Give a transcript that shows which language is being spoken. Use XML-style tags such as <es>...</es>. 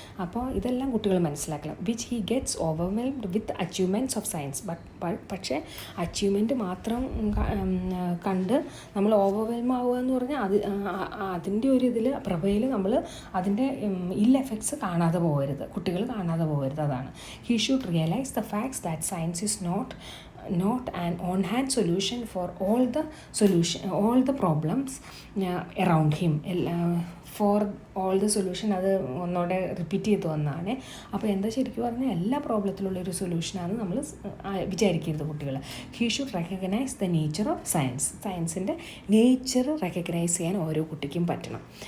<ml>അപ്പോൾ ഇതെല്ലാം കുട്ടികൾ മനസ്സിലാക്കണം.</ml> <en>Which he gets overwhelmed with achievements of science.</en> <ml>പക്ഷേ അച്ചീവ്മെൻറ്റ് മാത്രം കണ്ട് നമ്മൾ ഓവർവെൽം ആവുക എന്ന് പറഞ്ഞാൽ അതിൻ്റെ ഒരു ഇതിൽ പ്രഭയിൽ നമ്മൾ അതിൻ്റെ ഇൽ എഫക്ട്സ് കാണാതെ പോകരുത്, കുട്ടികൾ കാണാതെ പോകരുത്. അതാണ്</ml> <en>He should realise the facts that science is not an on-hand solution for all the problems around him. For all the solution,</en> <ml>അത് ഒന്നുകൂടെ റിപ്പീറ്റ് ചെയ്ത് വന്നതാണ്. അപ്പോൾ എന്താ ശരിക്കും പറഞ്ഞാൽ എല്ലാ പ്രോബ്ലത്തിലുള്ളൊരു സൊല്യൂഷനാണ് നമ്മൾ വിചാരിക്കരുത് കുട്ടികൾ.</ml> <en>He should recognise the nature of science.</en> <ml>സയൻസിൻ്റെ നേച്ചർ റെക്കഗ്നൈസ് ചെയ്യാൻ ഓരോ കുട്ടിക്കും പറ്റണം.</ml>